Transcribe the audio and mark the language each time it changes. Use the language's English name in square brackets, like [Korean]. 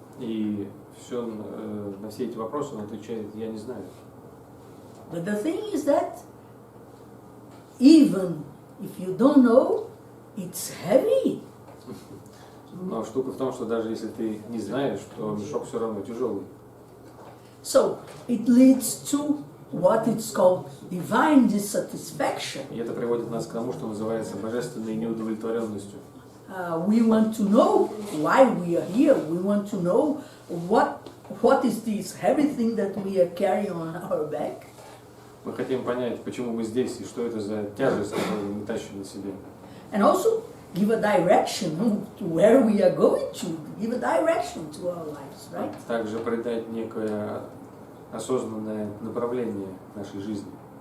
[Russian] И все, на все эти вопросы он отвечает: я не знаю. [English] But the thing is that even if you don't know, it's heavy. [Russian] Но штука в том, что даже если ты не знаешь, то мешок все равно тяжелый. [English] So it leads to what it's called divine dissatisfaction. [Russian] И это приводит нас к тому, что называется божественной неудовлетворенностью. [English] We want to know why we are here. We want to know what is this heavy thing that we are carrying on our back. [Russian] Мы хотим понять, почему мы здесь и что это за тяжесть, которую мы тащим на себе. [English] And also give a direction to where we are going to. Give a direction to our lives, right? [Russian] Также придать некое осознанное направление нашей жизни.